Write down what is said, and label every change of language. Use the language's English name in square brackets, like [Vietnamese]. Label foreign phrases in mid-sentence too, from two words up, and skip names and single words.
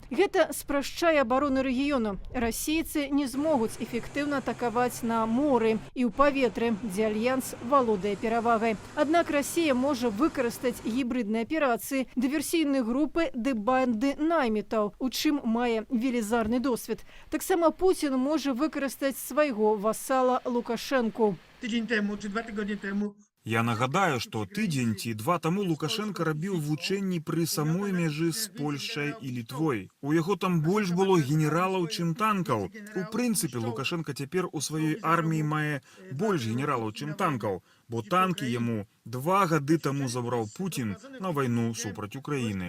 [Belarusian] Гэта спрашчае абарону рэгіёну. Расейцы не змогуць эфектыўна атакаваць на моры і ў паветры, дзе альянс валодае перавагай. Аднак Расія можа выкарыстаць гібрыдныя аперацыі, дыверсійныя групы ды банды наймітаў, у чым мае велізарны досвед. Таксама Пуцін можа выкарыстаць свайго васала Лукашэнку. [Polish] Tydzień temu czy 2 tygodnie temu. [Belarusian] Я нагадаю, што тыдзень ці два таму Лукашенко рабіў вучэнні пры самой мяжы з Польшчай і Літвой. У яго там больш было генералаў, чым танкаў. У прынцыпе, Лукашенко цяпер у сваёй арміі мае больш генералаў, чым танкаў, бо танкі яму 2 гады таму забраў Пуцін на вайну супраць Украіны.